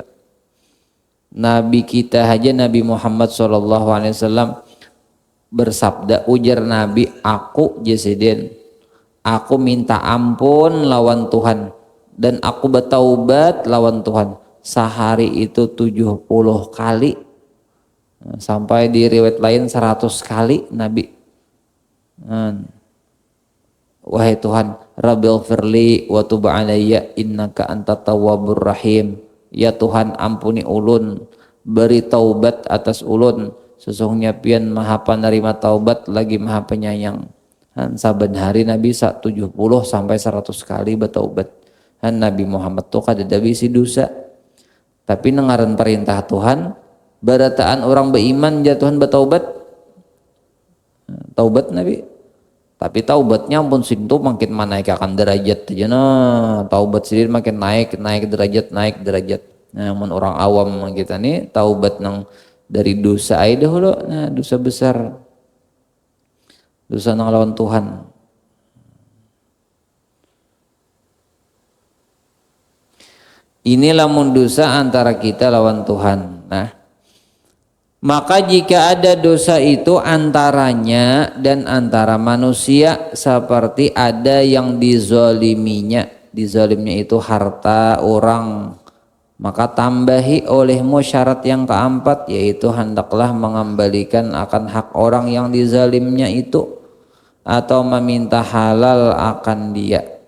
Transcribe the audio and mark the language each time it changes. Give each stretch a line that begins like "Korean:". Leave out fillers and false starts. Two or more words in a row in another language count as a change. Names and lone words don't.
Banjar: Nabi kita aja Nabi Muhammad SAW bersabda ujar Nabi aku jesiden aku minta ampun lawan Tuhan dan aku bertaubat lawan Tuhan. Sehari itu 70 kali Sampai di riwayat lain 100 kali Nabi. Wahai Tuhan,
Arabic: رب اغفر لي وتب علي إنك أنت التواب الرحيم.
Banjar: Ya Tuhan, ampuni ulun, beri taubat atas ulun, sesungguhnya pian maha penerima taubat lagi maha penyayang. Saben hari Nabi 70 sampai 100 kali bertaubat. Nabi Muhammad tuh kada bisi dosa. Tapi nengaran perintah Tuhan, barataan orang beriman jatuhan bertaubat. Taubat Nabi. Tapi taubatnya pun sintu makin menaikkan derajat aja nah. Taubat sendiri makin naik derajat. Nah, mun orang awam kita nih taubat nang dari dosa aja dahulu. Nah, dosa besar. Dosa nang lawan Tuhan. Inilah mun dosa antara kita lawan Tuhan.
Indonesian: Nah, maka jika ada dosa itu antaranya dan antara manusia seperti ada yang dizoliminya. Dizolimnya itu harta orang. Maka tambahi olehmu syarat yang keempat, yaitu hendaklah mengembalikan akan hak orang yang dizalimnya itu atau meminta halal akan dia.